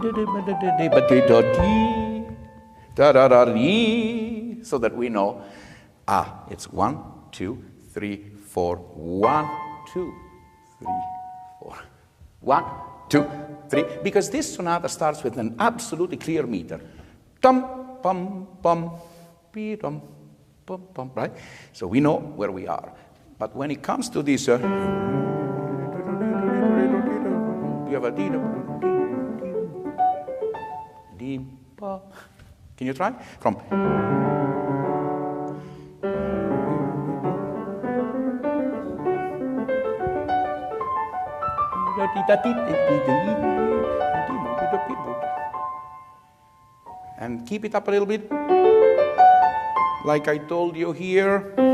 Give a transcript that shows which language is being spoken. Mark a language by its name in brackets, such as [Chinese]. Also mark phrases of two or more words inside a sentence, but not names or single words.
[English] So that we know, it's 1, 2, 3, 4, 1, 2, 3, 4, 1, 2, 3. Because this sonata starts with an absolutely clear meter. Tum, pum, pum, pi, tum, pum, pum, right? So we know where we are. But when it comes to this, you have a can you try? From and keep it up a little bit, like I told you here.